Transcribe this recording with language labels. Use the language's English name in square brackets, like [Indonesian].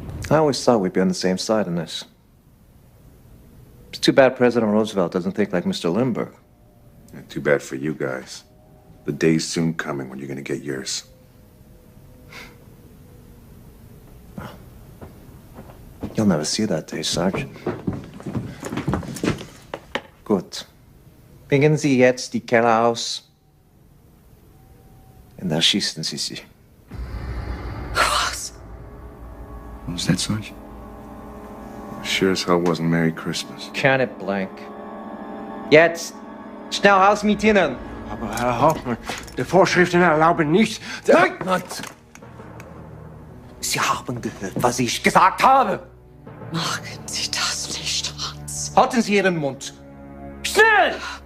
[English] I always thought we'd be on the same side in this. It's too bad President Roosevelt doesn't think like Mr. Lindbergh. Yeah, too bad for you guys. The day's soon coming when you're gonna get yours. You'll never see that day, Sergeant. [German] Gut. Bringen Sie jetzt die Keller aus. Und erschießen Sie sie. Was? [English] What was that, Sarge? Sure as hell wasn't Merry Christmas. Count it blank. [German] Jetzt! Schnell raus mit Ihnen! Aber Herr Hauptmann, die Vorschriften erlauben nicht... Leutnant! Sie haben gehört, was ich gesagt habe! Machen Sie das nicht, Hans. Halten Sie Ihren Mund! Schnell!